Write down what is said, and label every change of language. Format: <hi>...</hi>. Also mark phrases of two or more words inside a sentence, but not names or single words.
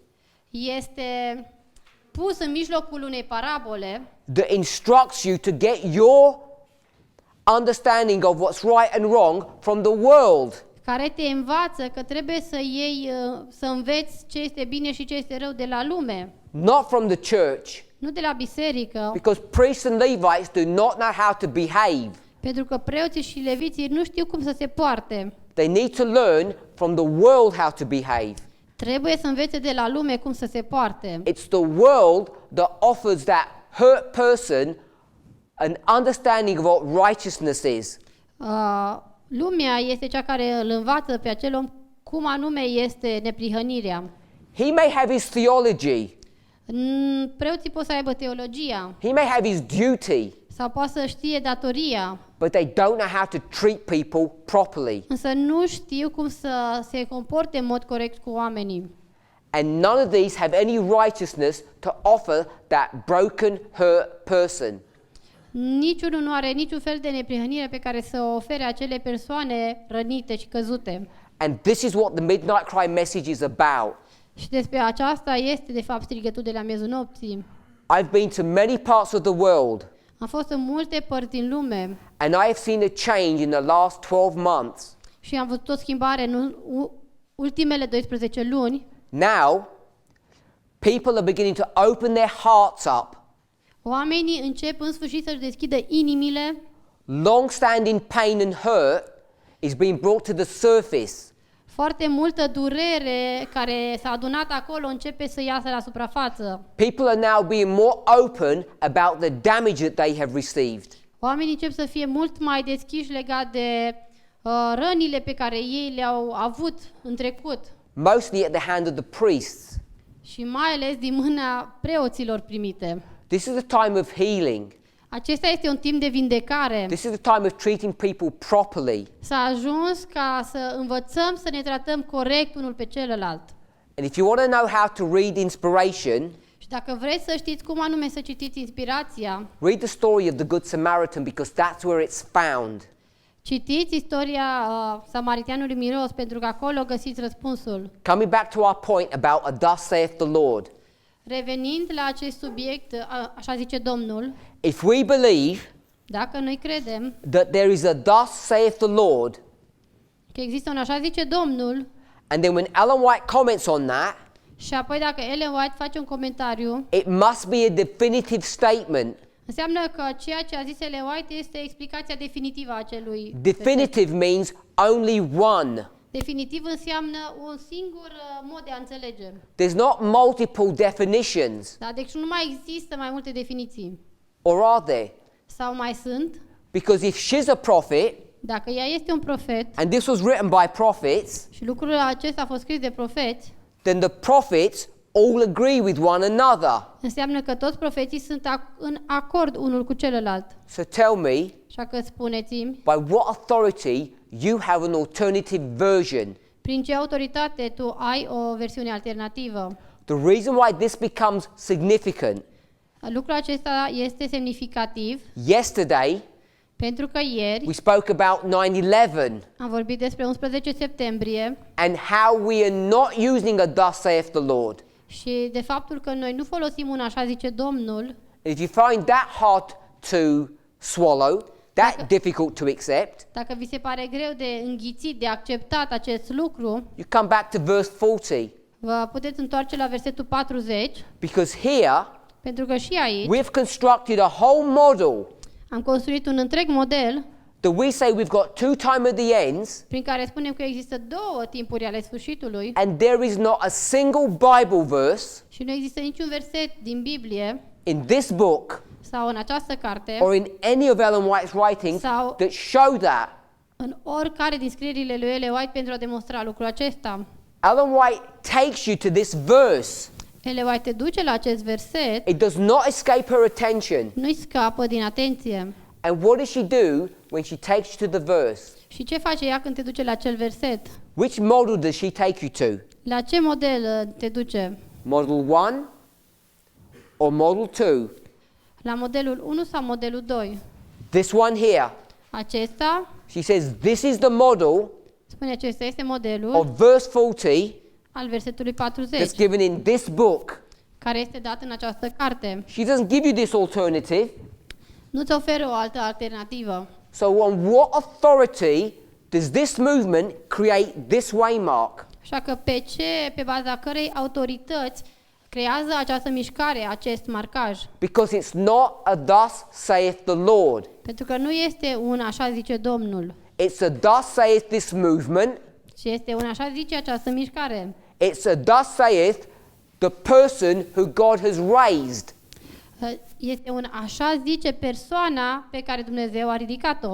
<ro>este pus în mijlocul unei parabole</ro> <en>that instructs you to get your understanding of what's right and wrong from the world.</en> <ro>care te învață că trebuie să iei, să înveți ce este bine și ce este rău de la lume,</ro> <en>Not from the church,</en> <ro>nu de la biserică,</ro> <en>because priests and Levites do not know how to behave.</en> <ro>pentru că preoții și leviții nu știu cum să se poarte.</ro> <en>They need to learn from the world how to behave.</en> <ro>Trebuie să învețe de la lume cum să se poarte.</ro> <en>It's the world that offers that hurt person an understanding of what righteousness is.</en> <ro>Lumea este cea care îl învață pe acel om cum anume este neprihănirea.</ro> <en>He may have his theology,</en> <ro>Preoții pot să aibă teologia</ro> <en>he may have his duty,</en> <ro>sau poate să știe datoria,</ro> <en>but they don't know how to treat people properly.</en> <ro>însă nu știu cum să se comporte în mod corect cu oamenii.</ro> <en>And none of these have any righteousness to offer that broken, hurt person.</en> <ro>Niciunul nu are niciun fel de neprihănire pe care să o ofere acele persoane rănite și căzute.</ro> <en>And this is what the Midnight Cry message is about.</en> <ro>Și despre aceasta este, de fapt, strigătul de la miezul nopții.</ro> <en>I've been to many parts of the world,</en> <ro>Am fost în multe părți din lume</ro> <en>and I have seen a change in the last 12 months.</en> <ro>și am văzut o schimbare în ultimele 12 luni.</ro> <en>Now, people are beginning to open their hearts up.</en> <ro>Oamenii încep în sfârșit să-și deschidă inimile.</ro> <en>Long-standing pain and hurt is being brought to the surface.</en> <ro>Foarte multă durere care s-a adunat acolo începe să iasă la suprafață.</ro> <en>People are now being more open about the damage that they have received.</en> <ro>Oamenii încep să fie mult mai deschiși legat de rănile pe care ei le-au avut în trecut.</ro> <en>Mostly at the hand of the priests.</en> <ro>Și mai ales din mâna preoților primite.</ro> <en>This is a time of healing.</en> <ro>Acesta este un timp de vindecare.</ro> <en>This is a time of treating people properly.</en> <ro>S-a ajuns ca să învățăm să ne tratăm corect unul pe celălalt.</ro> <en>And if you want to know how to read inspiration,</en> <ro>Și dacă vreți să știți cum anume să citiți inspirația,</ro> <en>read the story of the Good Samaritan, because that's where it's found.</en> <ro>citiți istoria samariteanului miros, pentru că acolo găsiți răspunsul.</ro> <en>Coming back to our point about a thus saith the Lord.</en> <ro>Revenind la acest subiect, așa zice Domnul,</ro> <en>if we believe</en> <ro>dacă noi credem</ro> <en>that there is a thus saith the Lord,</en> <ro>că există un așa zice Domnul,</ro> <en>and then when Ellen White comments on that,</en> <ro>și apoi dacă Ellen White face un comentariu,</ro> <en>it must be a definitive statement.</en> <ro>înseamnă că ceea ce a zis Ellen White este explicația definitivă a acelui.</ro> <en>Definitive means only one.</en> <ro>Definitiv înseamnă un singur mod de a înțelege.</ro> <en>There's not multiple definitions,</en> <ro>Da, deci nu mai există mai multe definiții.</ro> <en>or are there?</en> <ro>Sau mai sunt?</ro> <en>Because if she's a prophet,</en> <ro>Dacă ea este un profet</ro> <en>and this was written by prophets,</en> <ro>și lucrul acesta a fost scris de profeți,</ro> <en>then the prophets all agree with one another.</en> <ro>înseamnă că toți profeții sunt în acord unul cu celălalt.</ro> <en>So tell me,</en> <ro>Așa că spuneți-mi,</ro> <en>by what authority you have an alternative version?</en> <ro>prin ce autoritate tu ai o versiune alternativă?</ro> <en>The reason why this becomes significant,</en> <ro>Lucrul acesta este semnificativ</ro> <en>yesterday</en> <ro>pentru că ieri</ro> <en>we spoke about 9/11</en> <ro>am vorbit despre 11 septembrie</ro> <en>and how we are not using a thus saith the Lord.</en> <ro>și de faptul că noi nu folosim un așa zice Domnul.</ro> <en>If you find that hard to swallow, that difficult to accept,</en> <ro>Dacă vi se pare greu de înghițit, de acceptat acest lucru,</ro> <en>you come back to verse 40,</en> <ro>vă puteți întoarce la versetul 40,</ro> <en>because here</en> <ro>pentru că și aici</ro> <en>we've constructed a whole model</en> <ro>am construit un întreg model</ro> <en>that we say we've got two time at the ends,</en> <ro>prin care spunem că există două timpuri ale sfârșitului</ro> <en>and there is not a single Bible verse</en> <ro>și nu există niciun verset din Biblie</ro> <en>in this book</en> <ro>sau în această carte</ro> <en>or in any of Ellen White's writings</en> <ro>sau</ro> <en>that show that.</en> <ro>în oricare din scrierile lui Ellen White pentru a demonstra lucrul acesta.</ro> <en>Ellen White takes you to this verse.</en> <ro>Ellen White te duce la acest verset,</ro> <en>It does not escape her attention.</en> <ro>nu-i scapă din atenție.</ro> <en>And what does she do when she takes you to the verse?</en> <ro>Și ce face ea când te duce la acel verset?</ro> <en>Which model does she take you to?</en> <ro>La ce model te duce?</ro> <en>Model 1 or model 2?</en> <ro>La modelul 1 sau modelul 2?</ro> <en>This one here.</en> <ro>Acesta,</ro> <en>She says this is the model</en> <ro>spune acesta este modelul</ro> <en>of verse 40</en> <ro>al versetului 40,</ro> <en>that's given in this book.</en> <ro>care este dat în această carte.</ro> <en>She doesn't give you this alternative.</en> <ro>Nu-ți oferă o altă alternativă.</ro> <en>So on what authority does this movement create this waymark?</en> <ro>Așa că pe baza cărei autorități creează această mișcare, acest marcaj?</ro> <en>Because it's not a thus saith the Lord.</en> <ro>Pentru că nu este un așa zice Domnul,</ro> <en>It's a thus saith this movement.</en> <ro>ci este un așa zice această mișcare.</ro> <en>It's a thus saith the person who God has raised.</en> <ro>Este un așa zice persoana pe care Dumnezeu a ridicat-o.</ro>